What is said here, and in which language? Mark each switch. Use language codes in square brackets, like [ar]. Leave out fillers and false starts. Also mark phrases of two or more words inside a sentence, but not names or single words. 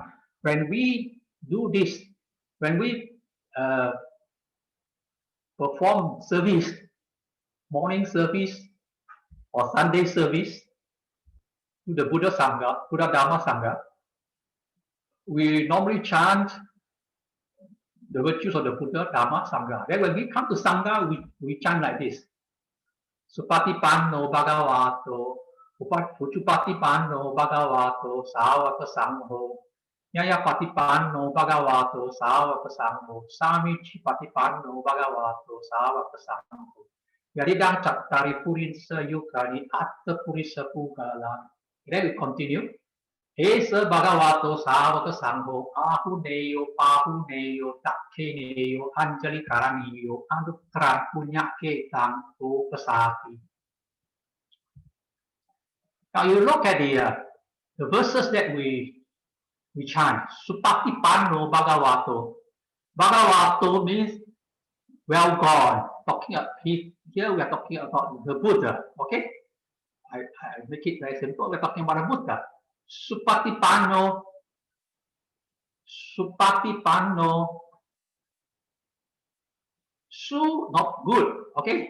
[en] When we do this, when we perform service, morning service or Sunday service to the Buddha Sangha, Buddha Dharma Sangha, we normally chant the virtues of the Buddha Dharma Sangha. Then when we come to Sangha, we chant like this. [pi] Supatipanno Bhagavato, Uchupatipanno Bhagavato, Savaka Sangho, Nyaya Patipanno Bhagavato, Savaka Sangho, Samichi Patipanno Bhagavato, Savaka Sangho, Yadidang Chattari Purinsa Yukani, Atta Purisa Pugala. [en] Then we continue. [pi] Esa Bhagavato Savaka Sangho, Ahuneyo, Pahuneyo, Takkeneyo, Anjali Karaniyo, Anutran Punyake Tang Upasati. [en] Now you look at the verses that we chant. [pi] Supatipanno Bhagavato. [en] Bhagavato means well gone. Here we are talking about the Buddha. Okay, I make it very simple. We're talking about the Buddha. Supatipanno, su, not good, okay?